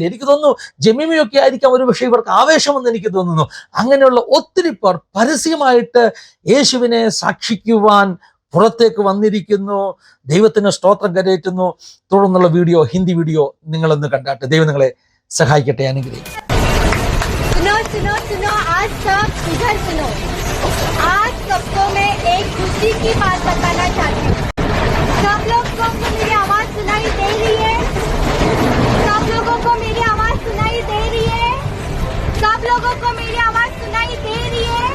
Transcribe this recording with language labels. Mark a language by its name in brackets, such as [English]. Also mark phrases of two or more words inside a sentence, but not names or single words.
[Malayalam] എനിക്ക് തോന്നുന്നു ജമീമയൊക്കെ ആയിരിക്കാം ഒരു പക്ഷേ ഇവർക്ക് ആവേശമെന്ന് എനിക്ക് തോന്നുന്നു. അങ്ങനെയുള്ള ഒത്തിരി പേർ പരസ്യമായിട്ട് യേശുവിനെ സാക്ഷിക്കുവാൻ പുറത്തേക്ക് വന്നിരിക്കുന്നു. ദൈവത്തിന് സ്തോത്രം കരയറ്റുന്നു. തുടർന്നുള്ള വീഡിയോ, ഹിന്ദി വീഡിയോ നിങ്ങളൊന്ന് കണ്ടാട്ടെ. ദൈവം നിങ്ങളെ സഹായിക്കട്ടെ, അനുഗ്രഹിക്കട്ടെ. [Hindi] आज सबको मैं एक खुशी की बात बताना चाहती हूँ। सब लोग को मेरी आवाज सुनाई दे रही है? सब लोगों को मेरी आवाज सुनाई दे रही है? सब लोगों को मेरी आवाज सुनाई दे रही है?